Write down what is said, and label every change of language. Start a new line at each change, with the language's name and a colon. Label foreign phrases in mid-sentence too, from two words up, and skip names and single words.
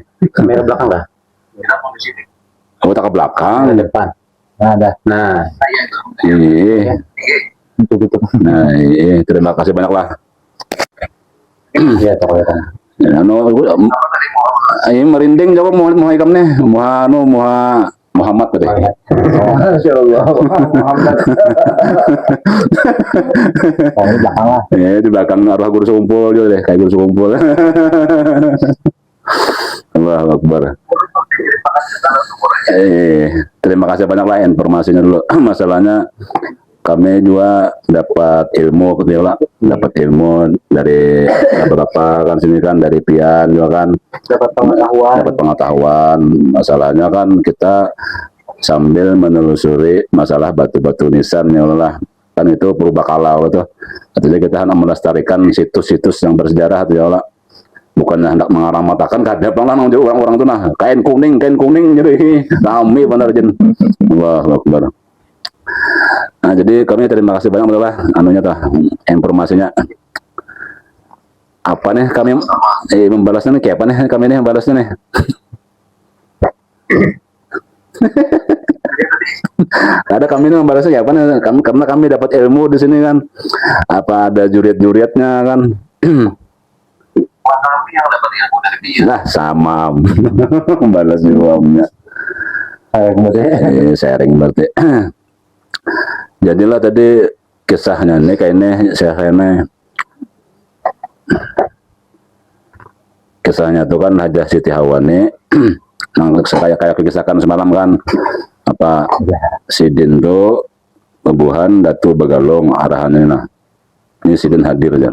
Banjar: Kamera belakang dah. Aku tak ke belakang. Depan. Nah, ada. Nah, Iya. gitu. Nah, iya. Terima kasih banyak lah. Iya, tokoh. Ya, ini merinding jawab mau ikam nih. Muhammad tadi.
Arabic: Masya Allah.
Banjar: Muhammad. Oh, ini belakang lah. Di belakang arwah guru sekumpul juga deh, kayak guru sekumpul.
Arabic: Allahu Akbar.
Banjar: Terima kasih banyak lah informasinya dulu. Masalahnya kami juga dapat ilmu, dapat ilmu dari bapak kan sini kan, dari Pian juga kan. Dapat pengetahuan.
Indonesian: Masalahnya kan kita sambil menelusuri masalah batu-batu nisan
Arabic: ya Allah.
Indonesian: Kan itu purbakala gitu. Artinya kita hendak melestarikan situs-situs yang bersejarah
Arabic: ya Allah.
Banjar: Bukannya hendak mengaramatakan kada bang nang orang-orang tuh nah kain kuning jadi rame benar jen.
Arabic: Allahu Akbar.
Banjar: Nah, jadi kami terima kasih banyak lah anunya tuh informasinya. Apa nih kami membalasnya nih kayak apa nih kami nih membalasnya nih. Ada kami nih membalasnya kayak apa nih karena kami dapat ilmu di sini kan. Apa ada juriat-juriatnya kan. Kami yang dapat ilmu dari dia. Nah, sama balas jawabnya. Sharing berarti. Jadilah tadi kisahnya nih kayaknya kisahnya tuh kan Hajah Siti Hawani kayak kisahkan semalam kan apa Sidin tuh Lebuhan Datu Begalong arahannya nah ini Sidin hadir aja.